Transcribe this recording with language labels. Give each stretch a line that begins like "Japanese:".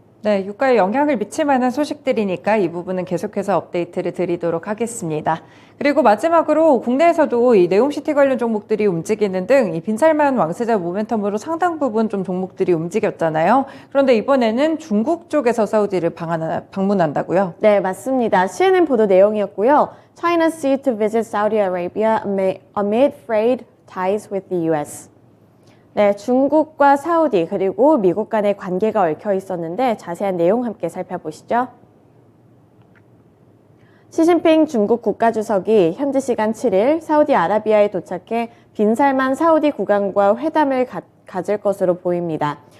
Korean: 네, 유가에 영향을 미칠 만한 소식들이니까 이 부분은 계속해서 업데이트를 드리도록 하겠습니다. 그리고 마지막으로 국내에서도 이 네옴시티 관련 종목들이 움직이는 등 이 빈살만 왕세자 모멘텀으로 상당 부분 좀 종목들이 움직였잖아요. 그런데 이번에는 중국 쪽에서 사우디를 방문한다고요? 네, 맞습니다. CNN 보도 내용이었고요.
English: China seeks to visit Saudi Arabia amid frayed ties with the US.
Korean: 네, 중국과 사우디 그리고 미국 간의 관계가 얽혀 있었는데 자세한 내용 함께 살펴보시죠. 시진핑 중국 국가주석이 현지 시간 7일 사우디아라비아에 도착해 빈살만 사우디 국왕과 회담을 가질 것으로 보입니다.